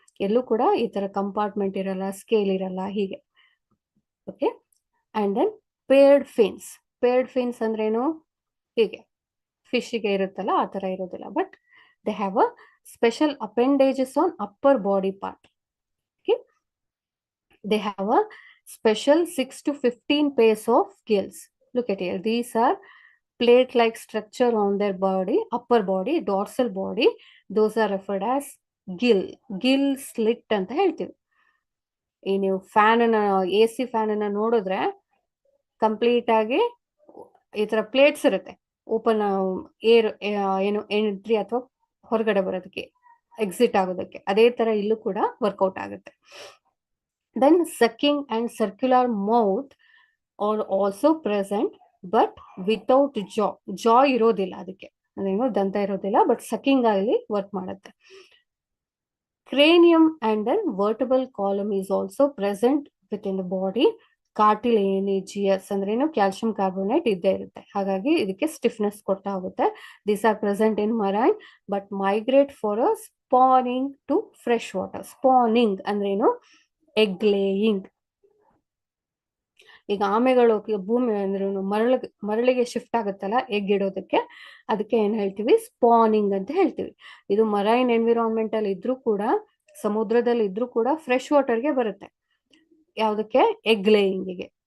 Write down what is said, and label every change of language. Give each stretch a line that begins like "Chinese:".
Kannada: ಎಲ್ಲೂ ಕೂಡ ಈ ತರ ಕಂಪಾರ್ಟ್ಮೆಂಟ್ ಇರಲ್ಲ, ಸ್ಕೇಲ್ ಇರಲ್ಲ, ಹೀಗೆ. ಓಕೆ,
English: and then paired fins
Kannada: ಅಂದ್ರೇನು? ಹೀಗೆ ಫಿಶ್ಗೆ ಇರುತ್ತಲ್ಲ ಆ ತರ ಇರೋದಿಲ್ಲ.
English: But they have a special appendages on upper body part. Okay, they have a special 6 to 15 pairs of gills. Look at here. These are plate-like structure on their body, upper body, dorsal body. Those are referred as gill slit
Kannada: ಅಂತ ಹೇಳ್ತೀವಿ. ಈ ನೀವು fan ಅನ್ನ, AC fan ಅನ್ನ ನೋಡಿದ್ರೆ complete ಆಗಿ ಈ ತರ ಪ್ಲೇಟ್ಸ್ ಇರುತ್ತೆ, ಓಪನ್ ಏರ್ ಏನು ಎಂಟ್ರಿ ಅಥವಾ ಹೊರಗಡೆ ಬರೋದಕ್ಕೆ, ಎಕ್ಸಿಟ್ ಆಗೋದಕ್ಕೆ. ಅದೇ ತರ ಇಲ್ಲೂ ಕೂಡ ವರ್ಕೌಟ್ ಆಗುತ್ತೆ.
English: then sucking and circular mouth are also present, but without jaw
Kannada: ಇರೋದಿಲ್ಲ ಅದಕ್ಕೆ, ಅದೇನೋ ದಂತ ಇರೋದಿಲ್ಲ, ಬಟ್ ಸಕ್ಕಿಂಗ್ ಆಗಲಿ ವರ್ಕ್ ಮಾಡುತ್ತೆ.
English: Cranium and then vertebral column is also present within the body.
Kannada: Cartilaginous ಅಂದ್ರೇನು? ಕ್ಯಾಲ್ಸಿಯಂ ಕಾರ್ಬೋನೇಟ್ ಇದ್ದೇ ಇರುತ್ತೆ. ಹಾಗಾಗಿ ಇದಕ್ಕೆ ಸ್ಟಿಫ್ನೆಸ್ ಕೊಡ್ತಾ ಹೋಗುತ್ತೆ.
English: These are present in marine but migrate for a spawning to fresh water. Spawning ಅಂದ್ರೇನು? egg laying.
Kannada: ಈಗ ಆಮೆಗಳು ಭೂಮಿ ಅಂದ್ರೆ ಮರಳಿಗೆ ಶಿಫ್ಟ್ ಆಗುತ್ತಲ್ಲ ಎಗ್ ಇಡೋದಕ್ಕೆ, ಅದಕ್ಕೆ ಏನ್ ಹೇಳ್ತೀವಿ? ಸ್ಪಾನಿಂಗ್ ಅಂತ ಹೇಳ್ತೀವಿ. ಇದು ಮರೈನ್ ಎನ್ವಿರಾನ್ಮೆಂಟ್ ಅಲ್ಲಿ ಇದ್ರೂ ಕೂಡ, ಸಮುದ್ರದಲ್ಲಿ ಇದ್ರೂ ಕೂಡ ಫ್ರೆಶ್ ವಾಟರ್ಗೆ ಬರುತ್ತೆ. ಯಾವ್ದಕ್ಕೆ? ಎಗ್ ಲೇಯಿಂಗಿಗೆ.